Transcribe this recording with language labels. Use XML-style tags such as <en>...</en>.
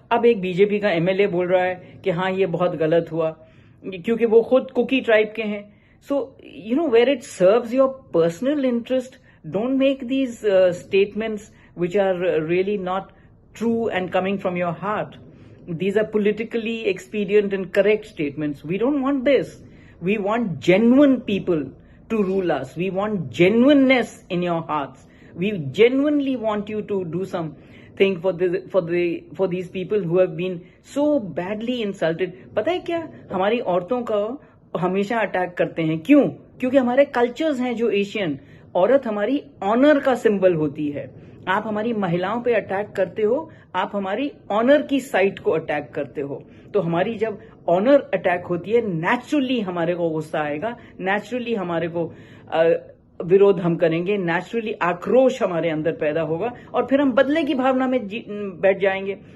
<hi>अब एक बीजेपी का एमएलए बोल रहा है कि हाँ ये बहुत गलत हुआ, क्योंकि वो खुद कुकी ट्राइब के हैं।</hi> <en>So where it serves your personal interest, don't make these statements which are really not true and coming from your heart. These are politically expedient and correct statements. We don't want this. We want genuine people to rule us. We want genuineness in your hearts. We genuinely want you to do something for these people who have been so badly insulted.</en> <hi>पता है क्या? हमारी औरतों का हमेशा attack करते हैं। क्यों? क्योंकि हमारे कल्चर्स हैं जो एशियन, औरत हमारी ऑनर का सिंबल होती है। आप हमारी महिलाओं पे अटैक करते हो, आप हमारी ऑनर की साइट को अटैक करते हो। तो हमारी जब ऑनर अटैक होती है, नेचुरली हमारे को गुस्सा आएगा, नेचुरली हमारे को विरोध हम करेंगे, नेचुरली आक्रोश हमारे अंदर पैदा होगा और फिर हम बदले की भावना में बैठ जाएंगे।</hi>